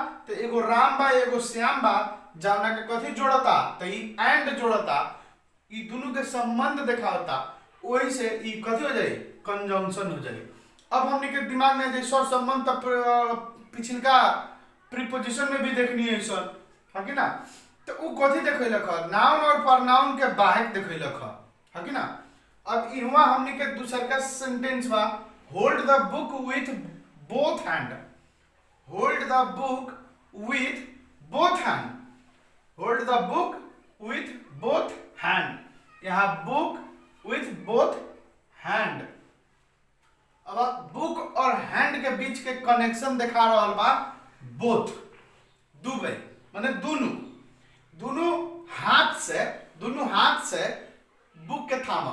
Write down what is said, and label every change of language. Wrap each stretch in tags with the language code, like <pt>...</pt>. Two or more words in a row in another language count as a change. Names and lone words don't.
<bho>तो एगो राम बा एगो श्याम बा जौना के कथी जोड़ता तो ई एंड जोड़ता, ई दोनों के संबंध दिखावता, वही से ई कथी हो जाई कंजंक्शन हो जाई। अब हमने के दिमाग में जे सर संबंध पिछलका प्रीपोजिशन में भी देखनी है सर, है कि ना। तो उ कथी देखैलक नाउन और प्रोनाउन के बाहेक देखैलक है कि ना। अब इहवा हमने के दूसर का सेंटेंस बा</bho> <en>hold the book with both hand. hold the book with both hand. hold the book with both hand. यहाँ book with both hand.</en> <bho>अब बुक और हैंड के बीच के कनेक्शन दिखा रहा बा बोथ, दुबे माने दोनों, दोनों हाथ से बुक के थामा।</bho>